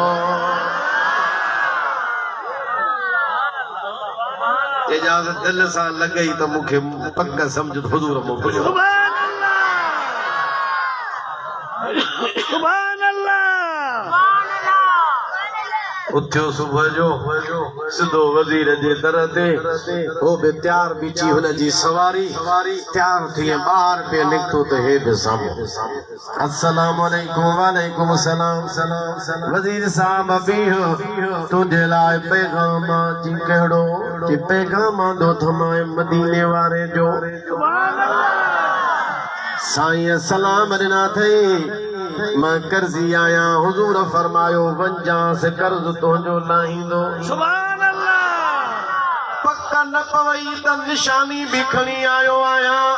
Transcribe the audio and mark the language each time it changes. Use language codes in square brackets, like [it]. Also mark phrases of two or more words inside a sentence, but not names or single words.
[sd] चइजांसि दिलि सां लॻई त मूंखे पक सम्झ हुज़ूर मूं पढ़ियो [ar] سبحان الله [sd] उथियो सुबुह जो सिधो वज़ीर जे दर ते हो बि तयार बीची हुन जी सवारी तयार थी ॿार पे निकितो त हे बि साम्हूं [ar] السلام عليكم وعليكم السلام [sd] वज़ीर साहब बीहो तुंहिंजे लाइ पैगाम जी कहिड़ो कि पैगाम आंदो थमाए मदीने वारे जो साईं सलाम ॾिना अथई मां कर्ज़ी आया हुजूर फरमायो वंजांसि कर्ज़ तुंहिंजो लाहींदो [ar] سبحان الله [sd] पक न पवई त निशानी भी खणी आयो आया